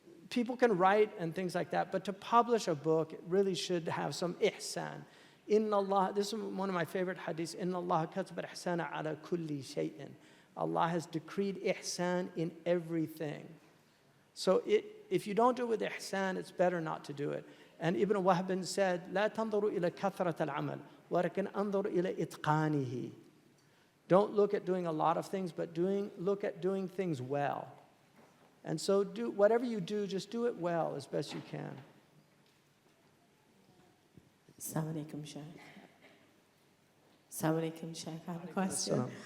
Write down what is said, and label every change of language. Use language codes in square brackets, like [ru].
[en] People can write and things like that, but to publish a book, it really should have some ihsan. [ar] Inna Allah, [en] this is one of my favorite hadiths, [ar] Inna Allah kataba al-ihsana ala kulli shay'in. [en] Allah has decreed ihsan in everything. So if you don't do it with ihsan, it's better not to do it. And Ibn Wahb said, [ar] لا تنظروا إلى كثرة العمل ولكن انظروا إلى إتقانه. [en] Don't look at doing a lot of things, but look at doing things well. And so whatever you do, just do it well as best you can. Assalamu alaikum, Shaykh. Assalamu alaikum, Shaykh. I have a question.